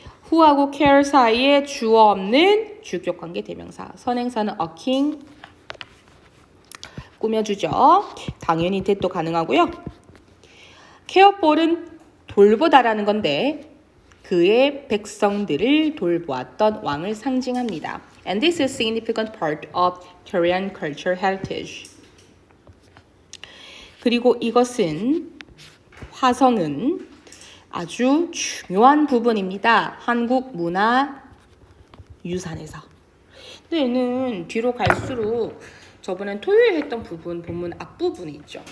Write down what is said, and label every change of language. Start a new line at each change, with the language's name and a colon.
Korean: who하고 care 사이에 주어 없는 주격관계 대명사. 선행사는 a king. 꾸며주죠. 당연히 대도 가능하고요. carefor은 돌보다라는 건데 그의 백성들을 돌보았던 왕을 상징합니다.
English: And this is a significant part of Korean cultural heritage.
Korean: 그리고 이것은 화성은 아주 중요한 부분입니다. 한국 문화 유산에서. 근데 얘는 뒤로 갈수록 저번엔 토요일 했던 부분, 본문 앞부분이 있죠.